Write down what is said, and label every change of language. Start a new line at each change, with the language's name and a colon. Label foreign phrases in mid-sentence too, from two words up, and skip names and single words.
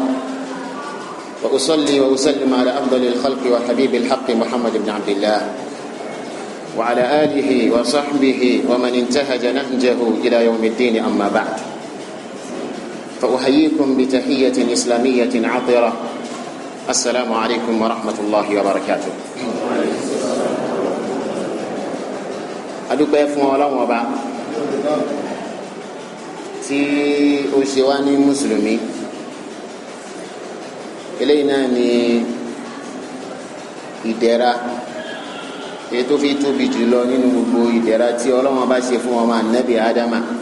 Arabic: وأصلي وأسلم على أفضل الخلق وحبيب الحق محمد بن عبد الله وعلى آله وصحبه ومن انتهج نهجه إلى يوم الدين. أما بعد، فأحييكم بتحية إسلامية عطرة. السلام عليكم ورحمة الله وبركاته.
Yoruba: adúpẹ́ fún Ọlọ́run Ọba tí ó ṣe wá ní mùsùlùmí. Eléyìí náà ni ìdẹ̀ra èyí tó fi tóbi jùlọ nínú gbogbo ìdẹ̀ra tí Ọlọ́run Ọba ṣe fún ọmọ Ànábì Ádámà.